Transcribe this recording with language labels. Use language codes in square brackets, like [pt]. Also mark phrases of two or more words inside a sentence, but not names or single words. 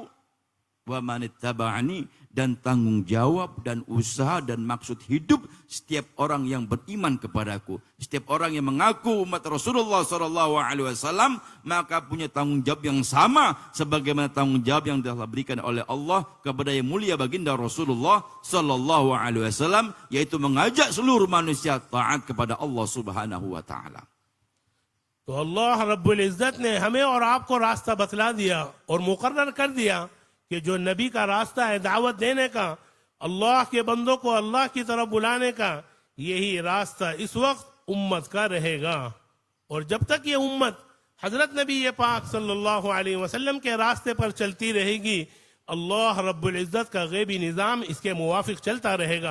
[ar] ومن اتبعني, [id] dan tanggung jawab dan usaha dan maksud hidup setiap orang yang beriman kepadaku, setiap orang yang mengaku umat Rasulullah SAW, maka punya tanggung jawab yang sama sebagaimana tanggung jawab yang telah diberikan oleh Allah kepada yang mulia baginda Rasulullah SAW, yaitu mengajak seluruh manusia taat kepada Allah [ar] سبحانه وتعالى. [ur] تو اللہ رب العزت نے ہمیں اور آپ کو راستہ بتلا دیا اور مقرر کر دیا کہ جو نبی کا راستہ ہے دعوت دینے کا، اللہ کے بندوں کو اللہ کی طرف بلانے کا، یہی راستہ اس وقت امت کا رہے گا. اور جب تک یہ امت حضرت نبی پاک [ar] صلى الله عليه وسلم [ur] کے راستے پر چلتی رہے گی، اللہ رب العزت کا غیبی نظام اس کے موافق چلتا رہے گا.